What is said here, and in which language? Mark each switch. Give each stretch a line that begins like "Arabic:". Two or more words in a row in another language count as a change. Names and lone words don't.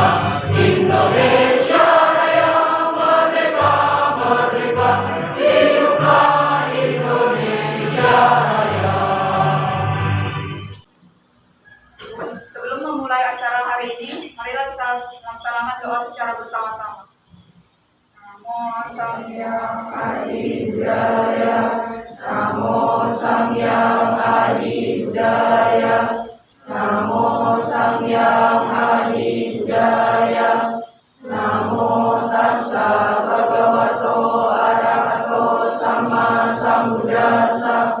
Indonesian: Indonesia Raya, merdeka, merdeka, hiduplah Indonesia Raya. Sebelum memulai acara hari ini, marilah kita laksanakan doa secara bersama-sama.
Pali: Namo Samgyang Adi Budaya, Namo Samgyang Adi Budaya, Namo Samgyang Adi Budaya, Namo Tassa Bhagavato Arahato Sama Sambuddhassa,